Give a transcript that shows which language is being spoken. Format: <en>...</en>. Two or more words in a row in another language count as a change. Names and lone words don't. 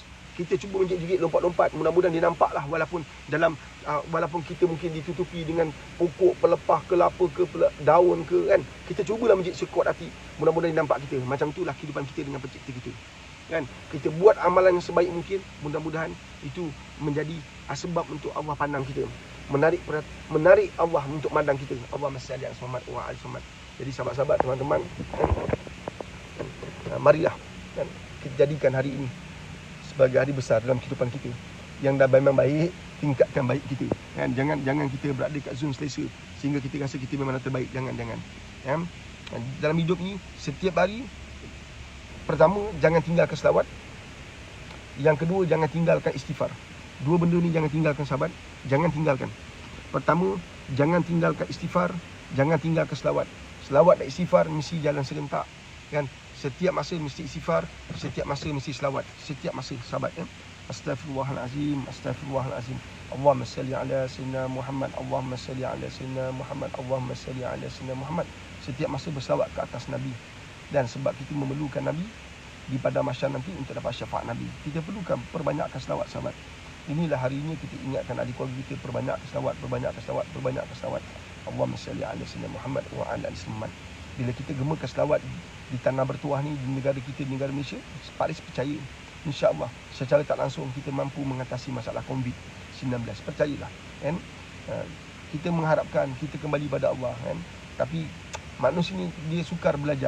<ms>Kita cuba menjerit-jerit, lompat-lompat. Mudah-mudahan dia nampaklah, walaupun kita mungkin ditutupi dengan pokok, pelepah ke apa ke, daun ke, kan. Kita cubalah menjerit sekuat hati. Mudah-mudahan dia nampak kita. Macam itulah kehidupan kita dengan pencipta kita, kan. Kita buat amalan yang sebaik mungkin. Mudah-mudahan itu menjadi sebab untuk Allah pandang kita, menarik Allah untuk pandang kita.</ms> <ar>اللهم صل على محمد وعلى محمد.</ar> <ms>Jadi sahabat-sahabat, teman-teman, kan, marilah, kan, kita jadikan hari ini sebagai hari besar dalam kehidupan kita. Yang dah memang baik, tingkatkan baik kita kan. Jangan kita berada kat zon selesa sehingga kita rasa kita memang terbaik. Jangan kan. Dalam hidup ni setiap hari, pertama jangan tinggalkan selawat, yang kedua jangan tinggalkan istighfar. Dua benda ni jangan tinggalkan sahabat, jangan tinggalkan. Pertama, jangan tinggalkan istighfar, jangan tinggalkan selawat. Selawat dan istighfar mesti jalan serentak kan. Setiap masa mesti istighfar, setiap masa mesti selawat, setiap masa sahabat kan.</ms> <ar>أستغفر الله العظيم، أستغفر الله العظيم. اللهم صل على سيدنا محمد، اللهم صل على سيدنا محمد، اللهم صل على سيدنا محمد.</ar> <ms>Setiap masa berselawat ke atas Nabi. Dan sebab kita memerlukan Nabi di pada mahsyar nanti untuk dapat syafaat Nabi, kita perlukan perbanyakkan selawat sahabat. Inilah hari ini kita ingatkan adik keluarga kita, perbanyakkan selawat, perbanyakkan selawat, perbanyakkan selawat.</ms> <ar>اللهم صل على سيدنا محمد وعلى آل محمد.</ar> <ms>Bila kita gemakan selawat di tanah bertuah ni, di negara kita, di negara Malaysia, Paris percaya</ms> <ar>إن شاء الله</ar> <ms>secara tak langsung kita mampu mengatasi masalah COVID-19. Percayalah kan. Kita mengharapkan kita kembali pada Allah kan. Tapi manusia ni dia sukar belajar.</ms>